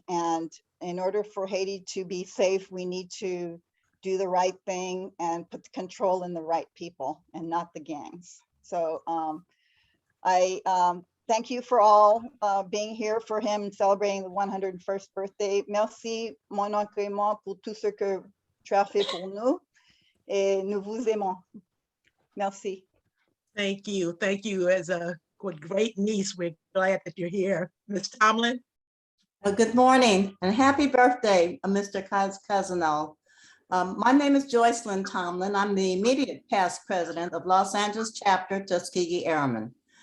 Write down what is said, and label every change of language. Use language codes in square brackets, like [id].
[en] And in order for Haiti to be safe, we need to do the right thing and put the control in the right people and not the gangs. So I thank you for all being here for him celebrating the 101st birthday. [fr] Merci, mon oncle Raymond, pour tout ce que tu as fait pour nous. Et nous vous aimons. Merci. [en] Thank you. Thank you. As a great niece, we're glad that you're here. Ms. Tomlin? Good morning and happy birthday, Mr. Cassagnol. My name is Joycelyn Tomlin. I'm the immediate past president of Los Angeles chapter Tuskegee Airman.